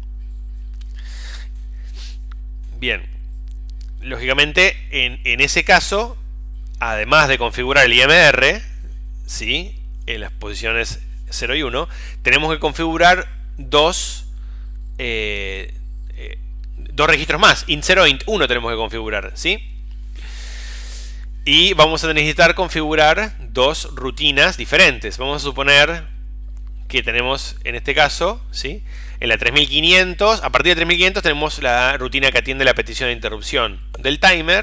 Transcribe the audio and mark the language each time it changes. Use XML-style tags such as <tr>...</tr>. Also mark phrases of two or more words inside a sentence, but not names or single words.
<es>Bien, lógicamente, en ese caso, además de configurar el IMR, ¿sí? En las posiciones 0 y 1, tenemos que configurar dos registros más. int0 e int1 tenemos que configurar, ¿sí? Y vamos a necesitar configurar dos rutinas diferentes. Vamos a suponer que tenemos, en este caso, ¿sí? En la 3500, a partir de 3500 tenemos la rutina que atiende la petición de interrupción del timer.</es>